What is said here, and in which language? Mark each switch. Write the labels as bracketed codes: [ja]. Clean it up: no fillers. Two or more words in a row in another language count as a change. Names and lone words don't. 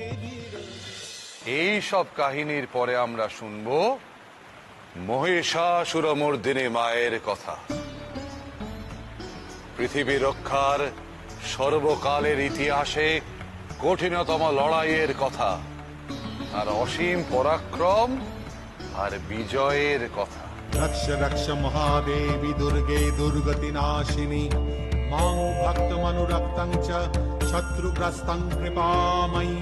[bn] এই সব কাহিনীর পরে আমরা শুনব মহিষাসুরমর্দিনী মায়ের কথা, পৃথিবী রক্ষার সর্বকালের ইতিহাসে কঠিনতম লড়াইয়ের কথা, আর অসীম পরাক্রম আর বিজয়ের কথা। [sa] रक्ष रक्ष महादेवी दुर्गे दुर्गति नाशिनी मां भक्तमनुरक्तं च शत्रुग्रस्तं कृपामयी।